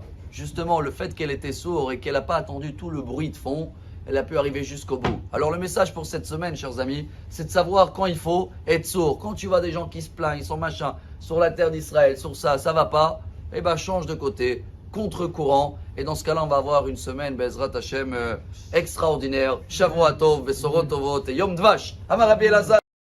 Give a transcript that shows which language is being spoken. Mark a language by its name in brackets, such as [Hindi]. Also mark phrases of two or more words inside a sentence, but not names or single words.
[French] Justement, le fait qu'elle était sourde et qu'elle n'a pas attendu tout le bruit de fond, elle a pu arriver jusqu'au bout. Alors le message pour cette semaine, chers amis, c'est de savoir quand il faut être sourd. Quand tu vois des gens qui se plaignent, ils sont machin, sur la terre d'Israël, sur ça va pas, eh ben change de côté, contre-courant. Et dans ce cas-là, on va avoir une semaine, [Hebrew] בעזרת השם, extraordinaire. שבועות טוב, בשורות טובות et יום דבש. אמר רבי אלעזר.